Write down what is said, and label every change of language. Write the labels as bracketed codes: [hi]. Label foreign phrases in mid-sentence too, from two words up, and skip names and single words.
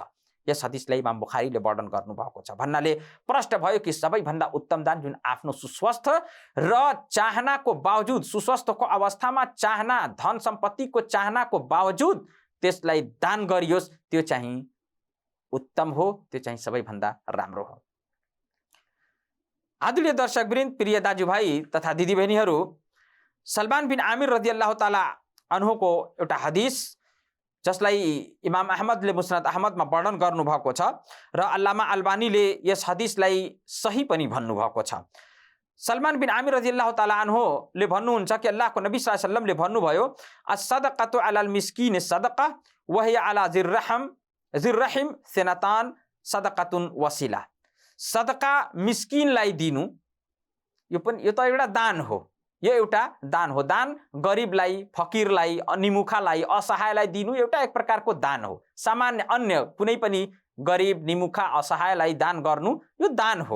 [ne] यस हदिसलाई इमाम बुखारीले वर्णन गर्नुभएको छ। भन्नाले प्रश्न भयो कि सबैभन्दा उत्तम दान जुन आफ्नो सुस्वस्थ र चाहनाको बावजुद, सुस्वस्थको अवस्थामा चाहना, धन सम्पत्तिको चाहनाको बावजुद त्यसलाई दान गरियोस्, त्यो चाहिँ उत्तम हो, त्यो चाहिँ सबैभन्दा राम्रो हो। आदरणीय दर्शकवृन्द, प्रिय दाजुभाइ तथा दिदीबहिनीहरू, सलमान बिन आमिर [ar] رضي الله تعالى عنهको [ne] एउटा हदिस जसलाई इमाम अहमदले मुस्नद अहमदमा वर्णन गर्नुभएको छ र अल्लामा अल्बानीले यस हदिसलाई सही पनि भन्नुभएको छ। सलमान बिन आमिर [ar] رضي الله تعالى عنهले [ne] भन्नुहुन्छ कि अल्लाहको नबी [ar] صلى الله عليه وسلمले [ne] भन्नुभयो [ar] الصدقة على المسكين صدقة وهي على ذي الرحم ثنتان صدقة وصلة. [ne] सदका मिस्किनलाई दिनु यो त एउटा दान हो। यो एउटा दान हो। दान गरिबलाई, फकिरलाई, निमुखालाई, असहायलाई दिनु एउटा एक प्रकारको दान हो। सामान्य अन्य कुनै पनि गरिब, निमुखा, असहायलाई दान गर्नु यो दान हो।